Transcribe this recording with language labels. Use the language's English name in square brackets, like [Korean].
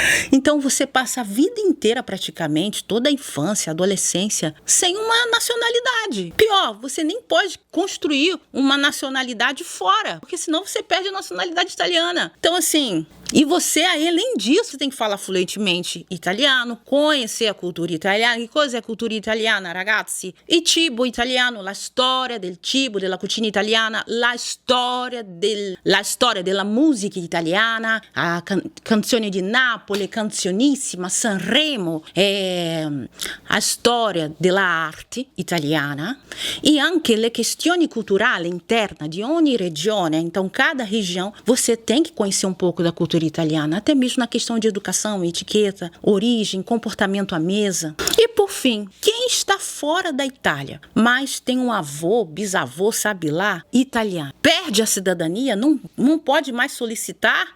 [Portuguese] Então você passa a vida inteira praticamente, toda a infância, adolescência, sem uma nacionalidade. Pior, você nem pode construir uma nacionalidade fora, porque senão você perde a nacionalidade italiana. Então assim, e você, além disso, tem que falar fluentemente italiano, conhecer a cultura italiana. [Italian] Que cosa è a cultura italiana, ragazzi? Il cibo italiano, la storia del cibo, della cucina italiana, la storia della musica italiana, canzoni di Napoli, canzonissima, Sanremo, a storia dell'arte italiana e anche le questioni culturali interne di ogni regione. [Portuguese] Então, cada região, você tem que conhecer um pouco da cultura italiana, até mesmo na questão de educação, etiqueta, origem, comportamento à mesa. E por fim, quem está fora da Itália, mas tem um avô, bisavô, sabe lá, italiano, perde a cidadania, não pode mais solicitar?